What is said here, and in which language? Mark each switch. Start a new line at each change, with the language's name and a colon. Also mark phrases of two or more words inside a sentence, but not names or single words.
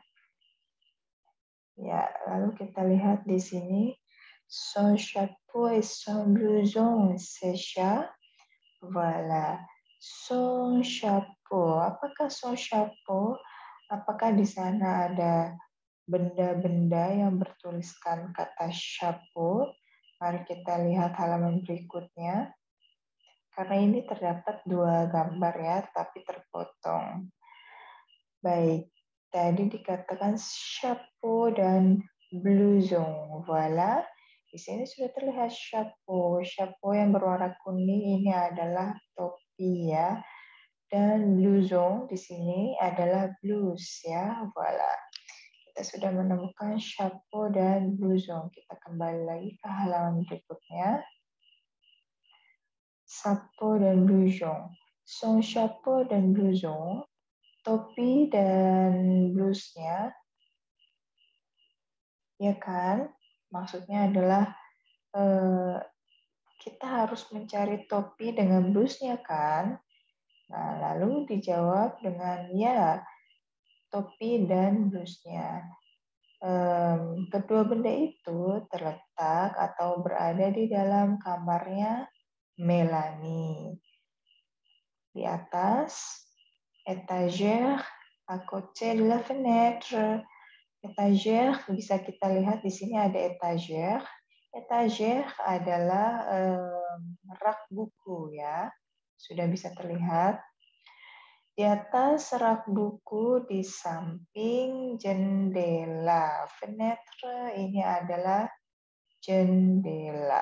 Indonesian: Ya, lalu kita lihat di sini
French: son chapeau et son blouson, c'est ça. Voilà. Son chapeau.
Indonesian: Apakah
French: son chapeau?
Indonesian: Apakah di sana ada benda-benda yang bertuliskan kata chapeau? Mari kita lihat halaman berikutnya. Karena ini terdapat dua gambar ya, tapi terpotong. Baik, tadi dikatakan chapeau dan blouson.
French: Voilà.
Indonesian: Di sini sudah terlihat chapeau. Chapeau yang berwarna kuning ini adalah topi ya. Dan blouson di sini adalah blouse ya.
French: Voilà.
Indonesian: Kita sudah menemukan chapeau dan blouson. Kita kembali lagi ke halaman berikutnya. Chapeau dan blouson.
French: Son chapeau dan blouson.
Indonesian: Topi dan blouse-nya, ya kan? Maksudnya adalah kita harus mencari topi dengan blouse-nya kan? Nah, lalu dijawab dengan ya, topi dan blouse-nya. Kedua benda itu terletak atau berada di dalam kamarnya Melanie. Di atas
French: étagère à côté de la fenêtre.
Indonesian: Étagère bisa kita lihat di sini ada étagère. Étagère adalah rak buku ya. Sudah bisa terlihat. Di atas rak buku di samping jendela. Fenêtre ini adalah jendela.